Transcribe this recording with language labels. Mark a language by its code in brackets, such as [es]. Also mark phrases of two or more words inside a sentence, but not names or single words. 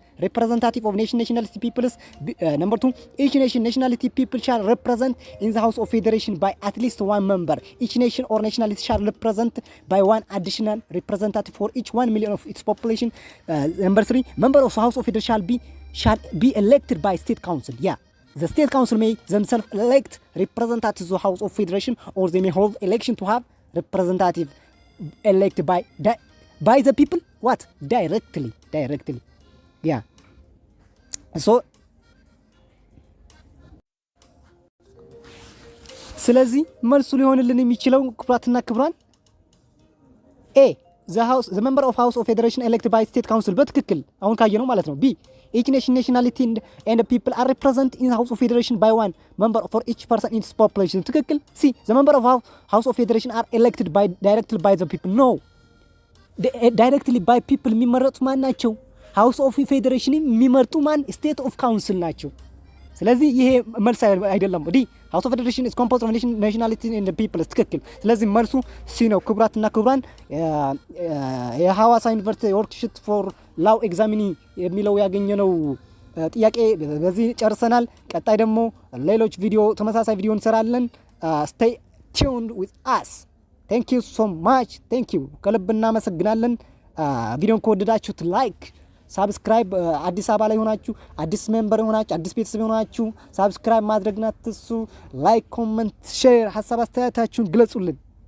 [en] Representative of nationality peoples. Number 2 each nationality people shall represent in the House of Federation by at least one member. Each nation or nationality shall represent by one additional representative for each 1 million of its population. Number 3 member of the House of Federation shall be elected by state council. Yeah, the state council may themselves elect representatives to the House of Federation, or they may hold election to have representative elected by the people. What? Directly. Yeah. So [am] ስለዚህ መልሱ ሊሆንልን የሚችለው ክብራትና ክብራን [en] A the member of House of Federation elected by state council [am] በትክክል አሁን ካየነው ማለት ነው። [en] B each nationality and people are represented in the House of Federation by one member for each person in its population ትክክል። C the member of House of Federation are elected directly by the people. No, directly by people [am] የሚመረጡ ማን ናቸው? House of Federation የሚመርጡ ማን? State of Council ናቸው። ስለዚህ ይሄ መልስ አይደለም። ዲ [en] House of Federation is composed of nationality and people [am] ትክክል። ስለዚህ መልሱ ሲ ነው። ክቡራትና ክቡራን የሐዋሳ ዩኒቨርሲቲ [en] worksheet for law exam [am] የሚለው ያገኘነው ጥያቄ በዚህ ጨርሰናል። ቀጣይ ደግሞ ሌሎች ተመሳሳይ ቪዲዮ እንሰራለን። [en] stay tuned with us. Thank you so much. Thank you. [am] ከልብ እናመሰግናለን። ቪዲዮን ከወደዳችሁት [en] like, subscribe፣ [am] አዲስ አበባ ላይ ሆናችሁ አዲስ ሜምበር ሆናችሁ አዲስ ቤተሰብ ሆናችሁ ሳብስክራይብ ማድረግና አትርሱ። [en] like, comment, share [am] ሐሳብ አስተያየታችሁን ግለጹልን።